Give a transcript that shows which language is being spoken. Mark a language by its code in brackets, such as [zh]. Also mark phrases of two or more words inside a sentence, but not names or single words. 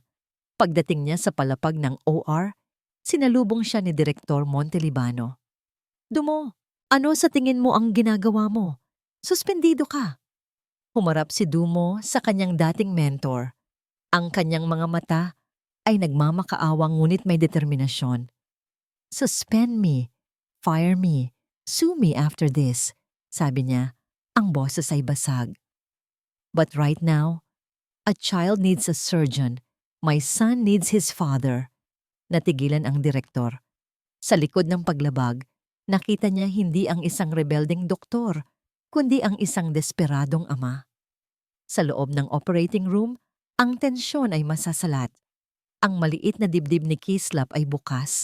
[tl] Pagdating niya sa palapag ng OR, sinalubong siya ni Direktor Montelibano. "Dumo, ano sa tingin mo ang ginagawa mo? Suspendido ka." Humarap si Dumo sa kanyang dating mentor. Ang kanyang mga mata ay nagmamakaawa ngunit may determinasyon. [en] "Suspend me Fire me. Sue me after this. [tl] Sabi niya, ang boses ay basag. [en] But right now, a child needs a surgeon. My son needs his father. [tl] Natigilan ang direktor. Sa likod ng paglabag, nakita niya hindi ang isang rebelding doktor, kundi ang isang desperadong ama. Sa loob ng [en] operating room, [tl] ang tensyon ay masasalat. Ang maliit na dibdib ni Kislap ay bukas.